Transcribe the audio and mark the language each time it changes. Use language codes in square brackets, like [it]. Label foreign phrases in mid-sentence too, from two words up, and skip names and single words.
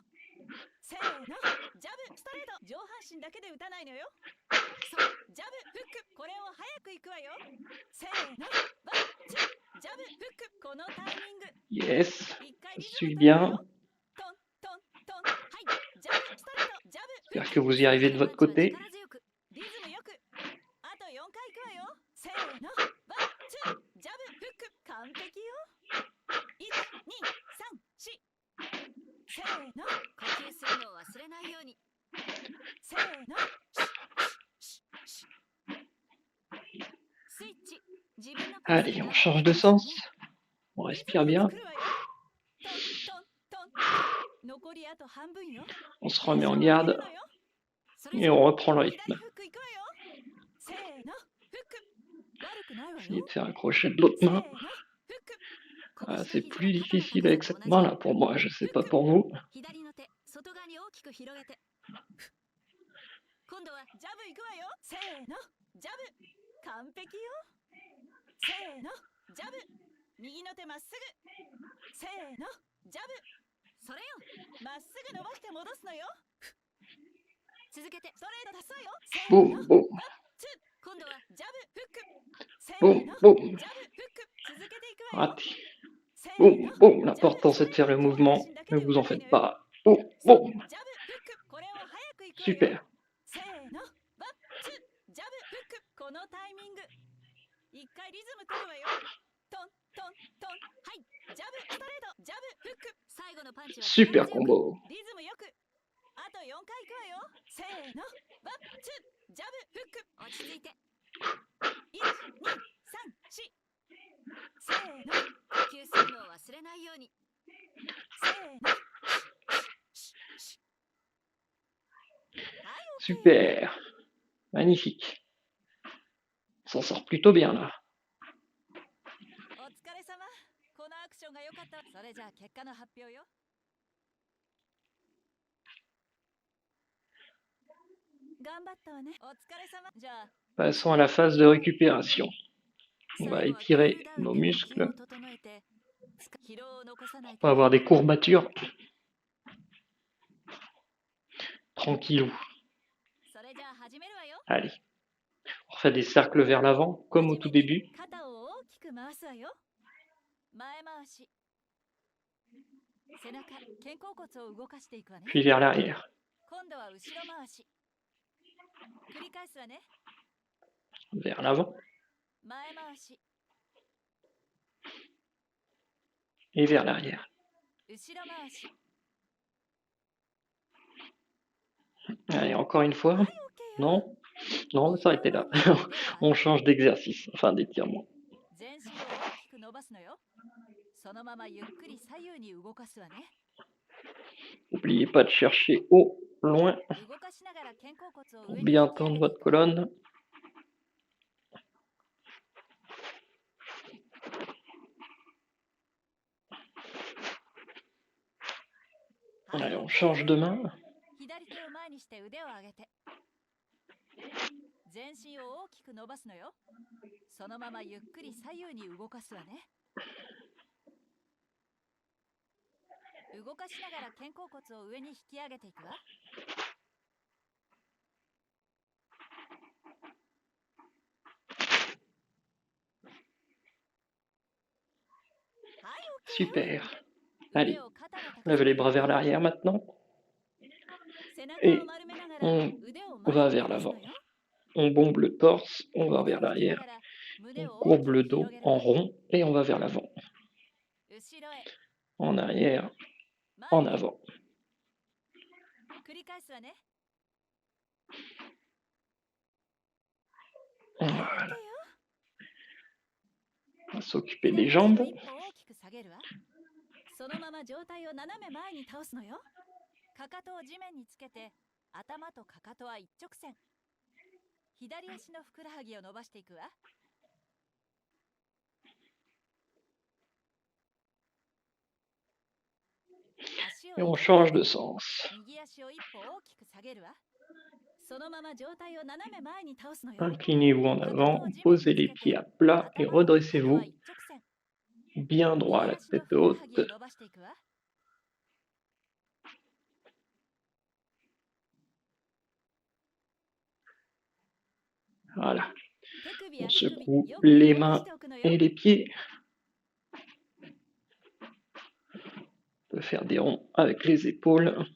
[ja] せーの、ジャブストレート。上半身だけで打たないのよ。そう、ジャブフック。これを早くいくわよ。せーの、 [en] one, two, [ja] ジャブフック。このタイミング。 Yes, 一回 [fr] je [ja] リズム [fr] suis [ja] 取るわ [fr] bien. [ja] よ。トントントン。はい、ジャブストレート。ジャブフッ [fr] J'espère [ja] ク。 [fr] que vous y arrivez de votre côté. [ja] 力強く、リズムよく。あと4回いくわよ。せーの、 [en] one, two, [ja] ジャブフック。完璧よ。1、2、3、4。せーの、呼吸するのを忘れないように。せーの、スイッチ。自分のペース [fr] Allez, [ja] で [fr] on [ja] 頑張って [fr] change [ja] い [fr] de [ja] きましょう [fr] sens. [ja] ね。 [fr] On [ja] リズ [fr] respire [ja] ムを [fr] bien. [ja] 作るわよ。トントントン。残りあと半分よ。 [fr] On se [ja] テン [fr] remet [ja] ショ [fr] en [ja] ン上げ [fr] garde [ja] るのよ。それ [fr] et [ja] じゃ [fr] on reprend le [ja] 左 [fr] rythme. [ja] フックいくわよ。せーの、フック。悪くないわ [fr] Essayez [ja] よ。 [fr] de faire un crochet de l'autre [ja] せー [fr] main. [ja] の、フック。 [fr] Ah, [ja] 拳 [fr] c'est [ja] と [fr] plus [ja] 肘は肩の [fr] difficile avec [ja] 高さ [fr] cette [ja] と同じ [fr] main-là pour moi, je sais pas pour vous. [ja] 左の手、外側に大きく広げて。今度はジャブいくわよ。せーの、ジャブ。完璧よ。せーの、ジャブ。右の手まっすぐ。せーの、ジャブ。それよ。まっすぐ伸ばして戻すのよ。続けてストレート出すわよ。せーの、 [fr] Boum, boum, [en] one, two. [ja] 今度はジャブフック。せー [fr] boum, [ja] の、 [fr] boum. [ja] ジャブフック。続けていくわよ。 [fr] Raté. [ja] せー [fr] Boum, [ja] の、 [fr] boum. [ja] ジャブ [fr] L'important [ja] スト [fr] c'est de [ja] レ [fr] faire [ja] ー [fr] le [ja] ト。上半 [fr] mouvement. [ja] 身だけ [fr] Ne [ja] で打 [fr] vous [ja] た [fr] en [ja] ない [fr] faites [ja] のよ。 [fr] pas. Boum, [ja] そう、 [fr] boum. [ja] ジャブフック。これを早くいくわよ。 [fr] Super. [ja] せーの、 [en] one, two, [ja] ジャブフック。このタイミング。一回リズム取るわよ。トントントン。はい、ジャブストレート。ジャブフック。最後のパンチは力 [fr] Super [ja] 強く。 [fr] combo. [ja] リズムよく。あと4回いくわよ。せーの、 [en] one, two, [ja] ジャブフック。落ち着いて。1、2、3、4。せーの、呼吸するのを忘れないように。せーの。はい、OK よ。 [fr] Super. Magnifique. On s'en sort plutôt bien là. [ja] お疲れ様。このアクションが良かった。それじゃあ結果の発表よ。頑張ったわね。お疲れ様。じゃあ [fr] Passons à la phase de récupération. On va [ja] 最後はクー [fr] étirer [ja] ルダウン [fr] nos [ja] で呼吸 [fr] muscles. [ja] を整えて疲労を残さない [fr] On va [ja] ため [fr] avoir des courbatures. Tranquillou. [ja] それじゃあ始めるわよ。 [fr] Allez. On refait des cercles vers l'avant, comme au [ja] 初 [fr] tout [ja] めに [fr] début. [ja] 肩を大きく回すわよ。前回し。背中、肩甲骨を動かしていくわね。 [fr] Puis vers l'arrière. [ja] 今度は後ろ回し。繰り返すわね。 [fr] Vers l'avant [ja] 前回し、 [fr] et vers l'arrière. [ja] 後ろ回し。 [fr] Allez, encore une fois. [ja] はい、OK よ。 [fr] Non, non, on va s'arrêter là. On change d'exercice, enfin d'étirement. [ja] 全身を大きく伸ばすのよ。そのままゆっくり左右に動かすわね。 [fr] N'oubliez pas de chercher au loin [ja] 動かしながら肩甲骨を [fr] pour [ja] 上に [fr] bien [ja] 引き上 [fr] tendre [ja] げてい [fr] votre [ja] く。 [fr] colonne. Allez, on change de main. [ja] 左手を前にして腕を上げて。全身を大きく伸ばすのよ。そのままゆっくり左右に動かすわね。動かしながら肩甲骨を上に引き上げていくわ。はい、OK よ。 [fr] Super. Allez, [ja] 腕を肩の高さ [fr] lève [ja] ま [fr] les [ja] で [fr] bras [ja] 上 [fr] vers [ja] げて。 [fr] l'arrière maintenant. [ja] 背中 [fr] Et [ja] を丸めながら [fr] on [ja] 腕を [fr] va [ja] 前に [fr] vers [ja] 伸ばす [fr] l'avant. [ja] のよ。 [fr] On bombe le torse, on va [ja] 腕 [fr] vers [ja] を引きな [fr] l'arrière. [ja] がら胸 [fr] On [ja] を大き [fr] courbe [ja] く [fr] le [ja] 広 [fr] dos [ja] げる [fr] en [ja] わ。 [fr] rond et on va vers l'avant. [ja] 後ろへ、 [fr] En arrière, [ja] 前 [fr] en [ja] へ。 [fr] avant. [ja] 繰り返すわね。 [fr] Voilà. [ja] はい、OK よ。 [fr] On va s'occuper [ja] 左 [fr] des [ja] 足を [fr] jambes. [ja] 一歩大きく下げるわ。そのまま上体を斜め前に倒すのよ。かかとを地面につけて、頭とかかとは一直線。左足のふくらはぎを伸ばしていくわ。足 [fr] Et [ja] を [fr] on [ja] 入れ [fr] change [ja] て [fr] de sens. [ja] 右足を一歩大きく下げるわ。そのまま上体を斜め前に倒すのよ。 [fr] Inclinez-vous en [ja] かかと [fr] avant, [ja] を地面に [fr] posez [ja] つ [fr] les [ja] け [fr] pieds [ja] て、 [fr] à plat et [ja] 頭とかかとは [fr] redressez-vous. [ja] 一直線。 [fr] bien droit, la tête haute. Voilà. On secoue les mains et les pieds. On peut faire des ronds avec les épaules.